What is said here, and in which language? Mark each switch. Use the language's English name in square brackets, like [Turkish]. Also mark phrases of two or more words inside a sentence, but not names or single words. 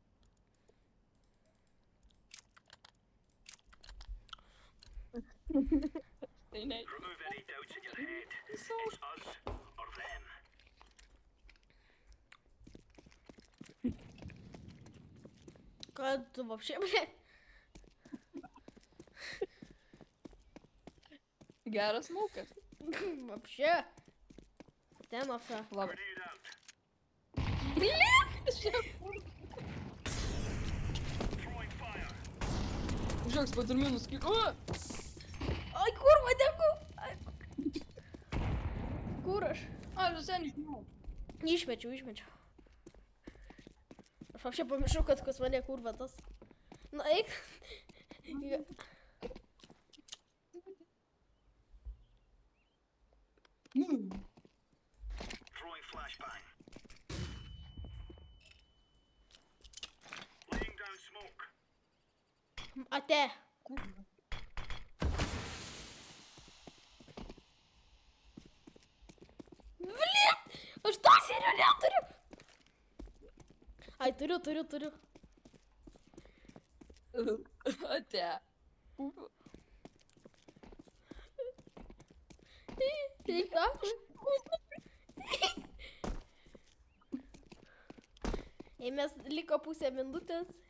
[Lithuanian] Tai ne. [English] Remove any doubts in your head. It's us or them. [Lithuanian] Kad tu [Russian] вообще, блядь. [Lithuanian] Geras maukas. [Russian] Вообще. Тема вся. [Lithuanian] Labai. [English] Grenade out. Throwing fire. [Lithuanian] Žiūrėk, padarminus kiek. O! Ai, kurva, dėku. Kur aš? A, visai nežinau. Išmečiau. Aš вообще pamiršau, kad pas mane kurva tas. Na, eik. [English] Throwing flashbang. Laying down smoke. [Lithuanian] Ate. Блин! Aš to serio neturiu. Ai, turiu. Ate. Eik nachui. Jei mes liko pusę minutės.